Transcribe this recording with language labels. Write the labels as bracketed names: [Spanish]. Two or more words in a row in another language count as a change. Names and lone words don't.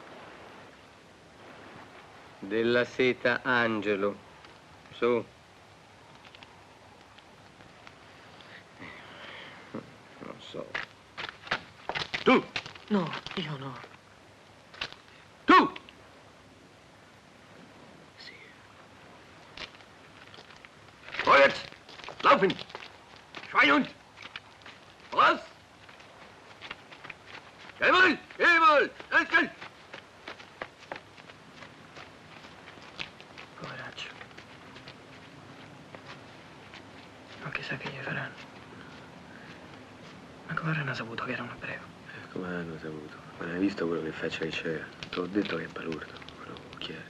[Italian] Della Seta Angelo. Su. Non so. Tu! No, io no. Tu! Sì. [German] Vorwärts! Laufen! Schweinhund! Voraus! Jawohl! Jawohl! Schnell! [Italian] Coraggio. Ma chissà che gli faranno. Ma come avranno saputo che era un ebreo? Come hanno saputo? Ma hai visto quello che faccia Icea? Ti ho detto che è balurdo, quello chiaro.